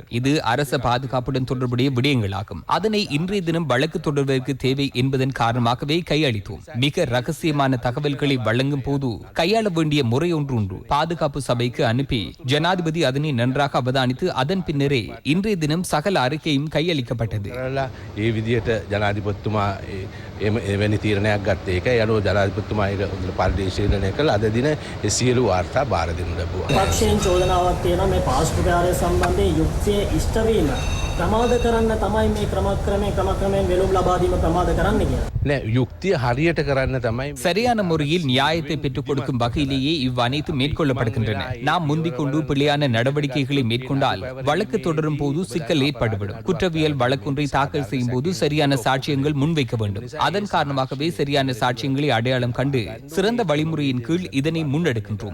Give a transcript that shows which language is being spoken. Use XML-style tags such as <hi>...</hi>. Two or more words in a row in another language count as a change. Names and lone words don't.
<ta>இது அரச பாதுகாப்புடன் தொடர்புடைய விடயங்களாகும். அதனை இன்றைய தினம் வழக்கு தொடர்வதற்கு தேவை என்பதன் காரணமாகவே கையளித்தோம். மிக ரகசியமான தகவல்களை வழங்கும் போது கையாள வேண்டிய முறை ஒன்று பாதுகாப்பு சபைக்கு அனுப்பி ஜனாதிபதி அதனை நன்றாக அவதானித்து அதன் பின்னரே இன்றைய தினம் சகல அறிக்கையும் கையளிக்கப்பட்டது.</ta> <si>එවැනි තීරණයක් ගත්ත එක යනුව ජනාධිපතිතුමාගේ පරිශීලනය කළ අද දින ඒ සියලු වාර්තා බාර දෙනු ලැබුවා. පක්ෂයෙන් චෝදනාවක් තියෙනවා මේ පාස්පෝර්ට් සම්බන්ධයෙන් යුක්තිය ඉෂ්ට වීම ප්‍රමාද කරන්න තමයි මේ ක්‍රමක්‍රමයෙන් වෙළුම් ලබා දීම ප්‍රමාද කරන්න කියලා. නෑ යුක්තිය හරියට කරන්න තමයි</si> <ta>சரியான முறையில் நியாயத்தை பெற்றுக் கொடுக்கும் வகையிலேயே இவ்வனைத்து மேற்கொள்ளப்படுகின்றன. நாம் முந்திக் கொண்டு பிழையான நடவடிக்கைகளை மேற்கொண்டால் வழக்கு தொடரும் போது சிக்கல் ஏற்பட்டுவிடும். குற்றவியல் வழக்கொன்றை தாக்கல் செய்யும் போது சரியான சாட்சியங்கள் முன்வைக்க வேண்டும். அதன் காரணமாகவே சரியான சாட்சியங்களை அடையாளம் கண்டு சிறந்த வழிமுறையின் கீழ் இதனை முன்னெடுக்கின்றோம்.</ta>